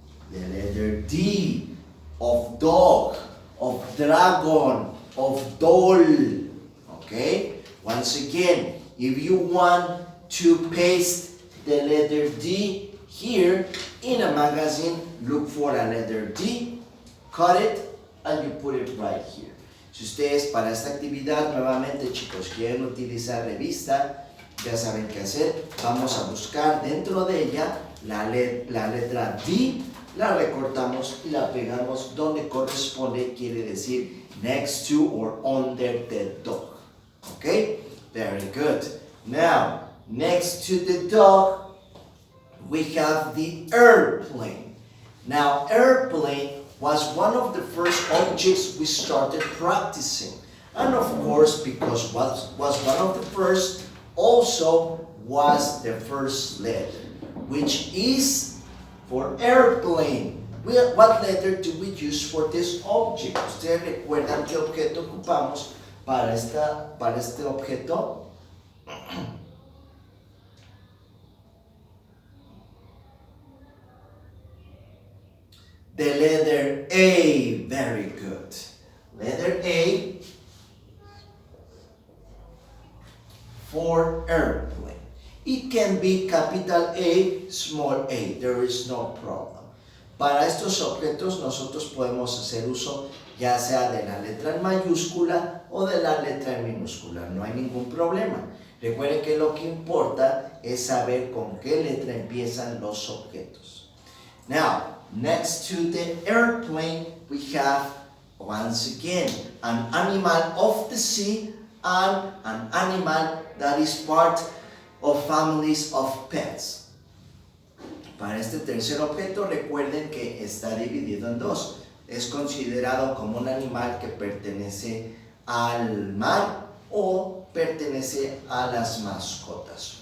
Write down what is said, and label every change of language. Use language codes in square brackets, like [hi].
[en] The letter D of dog, of dragon, of doll. Okay? Once again, if you want to paste the letter D here in a magazine, look for a letter D, cut it, and you put it right here. [es] Si ustedes para esta actividad, nuevamente chicos, quieren utilizar revista, ya saben qué hacer. Vamos a buscar dentro de ella la letra D, la recortamos y la pegamos donde corresponde, quiere decir [en] next to or under the dog. Okay? Very good. Now, next to the dog, we have the airplane. Now, airplane was one of the first objects we started practicing. And of course, because was one of the first, also was the first letter, which is for airplane. What letter do we use for this object? [es] ¿Ustedes recuerdan qué objeto ocupamos para este objeto? [en] The letter A, very good. Letter A for airplane. It can be capital A, small a, there is no problem. [es] Para estos objetos nosotros podemos hacer uso ya sea de la letra en mayúscula o de la letra en minúscula, no hay ningún problema. Recuerden que lo que importa es saber con qué letra empiezan los objetos. [en] Now, next to the airplane, we have, once again, an animal of the sea and an animal that is part of families of pets. [es] Para este tercer objeto, recuerden que está dividido en dos. Es considerado como un animal que pertenece al mar o pertenece a las mascotas.